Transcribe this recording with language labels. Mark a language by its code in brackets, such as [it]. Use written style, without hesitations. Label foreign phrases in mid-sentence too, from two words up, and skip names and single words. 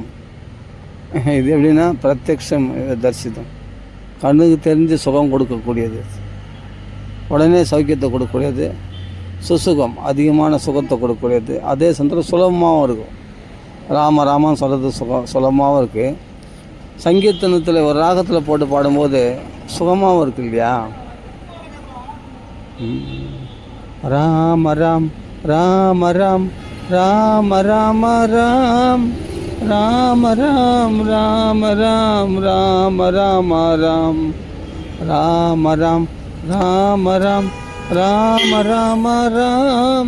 [ta] இது எப்படின்னா பிரத்யக்ஷம் தரிசிதம், கண்ணுக்கு தெரிஞ்சு சுகம் கொடுக்கக்கூடியது, உடனே சௌக்கியத்தை கொடுக்கக்கூடியது. சுசுகம் அதிகமான சுகத்தை கொடுக்கக்கூடியது. அதே சமயத்தில் சுலபமாகவும் இருக்கும். ராமன்னு சொல்கிறது சுலபமாகவும் இருக்குது. சங்கீர்த்தனத்தில் ஒரு ராகத்தில் போட்டு பாடும்போது சுகமாகவும் இருக்கு இல்லையா? ராம ராம் ராம ராம் ராம ராம ராம் ராம ராம் ராம ராம் ராம ராம ராம் ராம ராம் ராம ராம் ராம ராம ராம்